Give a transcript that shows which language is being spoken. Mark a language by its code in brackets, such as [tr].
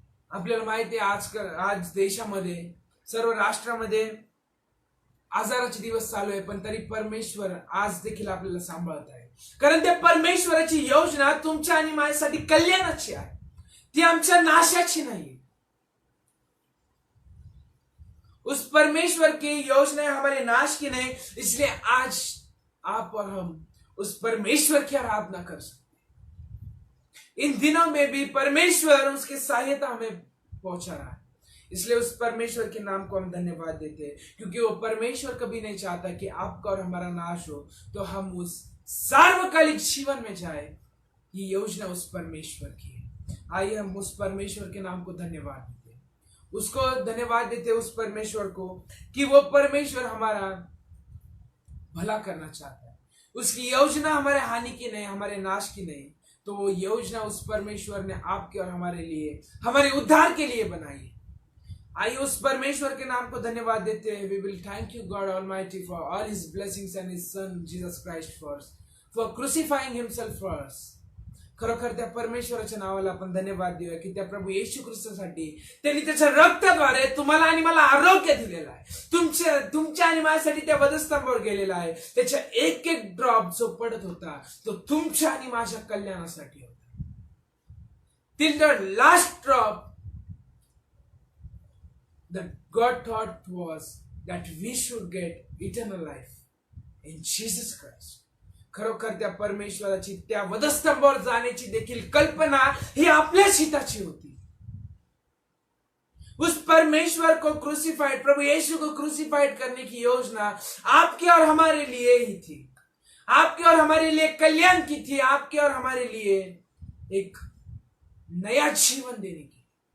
[mr] आपल्याला माहिती आहे आज देशामध्ये, सर्व राष्ट्रामध्ये आजाराचे दिवस चालू आहे, पण तरी परमेश्वर आज देखील आपल्याला सांभाळत आहे, कारण त्या परमेश्वराची योजना तुमच्या आणि माझ्यासाठी कल्याणाची आहे, ती आमच्या नाशाची नाही. [hi] उस परमेश्वर की योजना हमारे नाश की नहीं, इसलिए आज आप और हम उस परमेश्वर की आराधना कर सकते. इन दिनों में भी परमेश्वर उसकी सहायता हमें पहुंचा रहा है, इसलिए उस परमेश्वर के नाम को हम धन्यवाद देते हैं, क्योंकि वो परमेश्वर कभी नहीं चाहता कि आपका और हमारा नाश हो, तो हम उस सार्वकालिक जीवन में जाए. ये योजना उस परमेश्वर की है. आइए हम उस परमेश्वर के नाम को धन्यवाद देते हैं, उसको धन्यवाद देते हैं, उस परमेश्वर को, कि वो परमेश्वर हमारा भला करना चाहता है. उसकी योजना हमारे हानि की नहीं, हमारे नाश की नहीं. तो वो योजना उस परमेश्वर ने आपके और हमारे लिए, हमारे उद्धार के लिए बनाई है. आइए उस परमेश्वर के नाम को धन्यवाद देते हैं. [en] We will thank you God almighty for all his blessings and his son Jesus Christ for crucifying himself for us. [mr] खरोखर त्या परमेश्वराच्या नावाला आपण धन्यवाद देऊया की त्या प्रभू येशू ख्रिस्तासाठी त्यांनी त्याच्या रक्ताद्वारे तुम्हाला आणि मला आरोग्य दिलेलं आहे. तुमच्या आणि माझ्यासाठी त्या वधस्तंभावर गेलेला आहे. त्याच्या एक एक ड्रॉप जो पडत होता तो तुमच्या आणि माझ्या कल्याणासाठी होता. [en] Till the last drop that God thought was that we should get eternal life in Jesus Christ. [mr] खरोखर त्या परमेश्वराची त्या वधस्तंभावर जाण्याची देखील कल्पना ही आपल्याच हिताची होती. [hi] उस परमेश्वर को क्रूसिफाइड, प्रभु यीशु को क्रूसिफाइड करने की योजना आपके और हमारे लिए ही थी, आपके और हमारे लिए कल्याण की थी, आपके और हमारे लिए एक नया जीवन देने की.